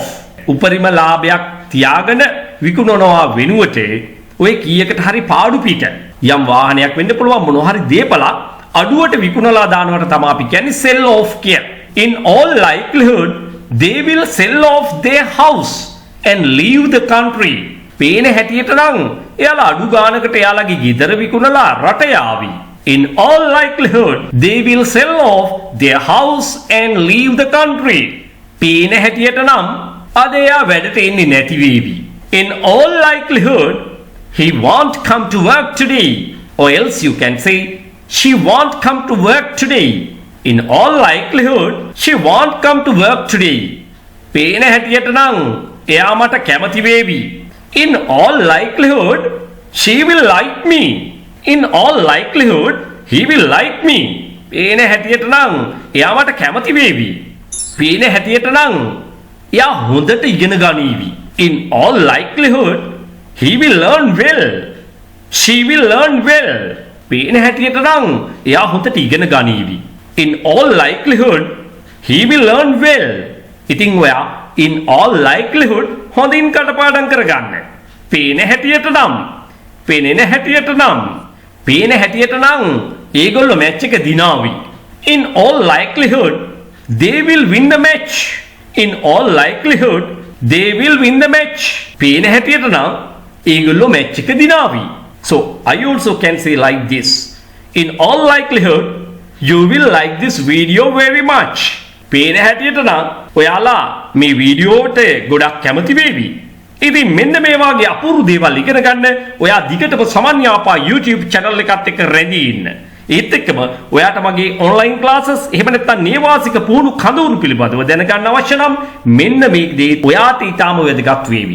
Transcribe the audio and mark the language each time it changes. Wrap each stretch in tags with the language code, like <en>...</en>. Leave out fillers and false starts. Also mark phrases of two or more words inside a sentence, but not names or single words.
<si>උපරිම ලාභයක් තියාගෙන විකුණනවා වෙනුවට ඔය කීයකට හරි පාඩු පිට යම් වාහනයක් වෙන්න පුළුවන් මොනවා හරි දේපලක් අඩුවට විකුණලා දානවට තමයි අපි කියන්නේ</si> <en>sell off</en> <si>කියලා.</si> <en>In all likelihood they will sell off their house and leave the country.</en> <si>පේන හැටියට නම් එයාලා අඩු ගානකට එයාලගේ ගෙදර විකුණලා රට යාවි.</si> <en>In all likelihood they will sell off their house and leave the country.</en> <si>පේන හැටියට නම් අද එයා වැඩට එන්නේ නැති වේවි.</si> <en>In all likelihood he won't come to work today. Or else you can say she won't come to work today. In all likelihood she won't come to work today.</en> <si>පේන හැටියට නම් එයා මට කැමති වේවි.</si> <en>In all likelihood she will like me. In all likelihood he will like me.</en> <si>පේන හැටියට නම් එයා මට කැමති වේවි. පේන හැටියට නම් එයා හොඳට ඉගෙන ගනීවි.</si> <en>In all likelihood he will learn well. She will learn well.</en> <si>පේන හැටියට නම් එයා හොඳට ඉගෙන ගනීවි.</si> <en>In all likelihood he will learn well.</en> <si>ඉතින් ඔයා</si> <en>in all likelihood</en> <si>හොඳින් කටපාඩම් කරගන්න. පේන හැටියට නම් පෙනෙන හැටියට නම්. පේන හැටියට නම් ඒගොල්ලෝ මැච් එක දිනාවි.</si> <en>In all likelihood they will win the match. In all likelihood they will win the match.</en> <si>පේන හැටියට නම් ඒගොල්ලෝ මැච් එක දිනාවි.</si> <en>So I also can say like this. In all likelihood you will like this video very much.</en> <si>පේන හැටියට නම් ඔයාලා මේ වීඩියෝට ගොඩක් කැමති වේවි. ඉතින් මෙන්න මේ වගේ අපූර්ව දේවල් ඉගෙන ගන්න ඔයා දිගටම සමන් යාපා</si> <en>YouTube channel</en> <si>එකත් එක්ක රැඳී ඉන්න. ඒත් එක්කම ඔයාට මගේ</si> <en>online classes</en> <si>එහෙම නැත්නම් නේවාසික පුහුණු කඳවුරු පිළිබඳව දැනගන්න අවශ්‍ය නම් මෙන්න මේ දේ ඔයාට ඊටාම වැදගත් වේවි.</si>